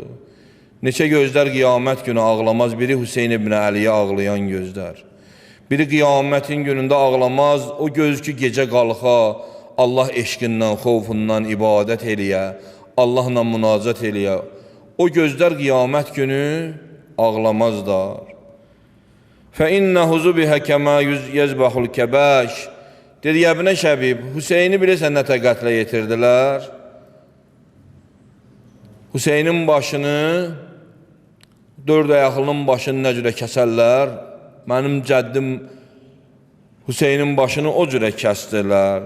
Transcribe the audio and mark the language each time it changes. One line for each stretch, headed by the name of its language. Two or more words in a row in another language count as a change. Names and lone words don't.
Azerbaijani: Neçə gözlər qiyamət günü ağlamaz, biri Hüseyin ibn Əliyə ağlayan gözlər. Biri qiyamətin günündə ağlamaz, o göz ki gecə qalxa, Allah eşqindən, xovfundan ibadət eləyə, Allahla münacat eləyə. O gözlər qiyamət günü ağlamazlar.
Arabic: فَإِنَّهُ زُبِهَ كَمَا يَزْبَحُ الْكَبَاشِ
Azerbaijani: Dedi, Yəbnə Şəbib, Hüseyni bilirsən nətə qətlə yetirdilər? Hüseynin başını, dörd ayaqlının başını nə cürə kəsərlər? Mənim cəddim Hüseynin başını o cürə kəsdilər.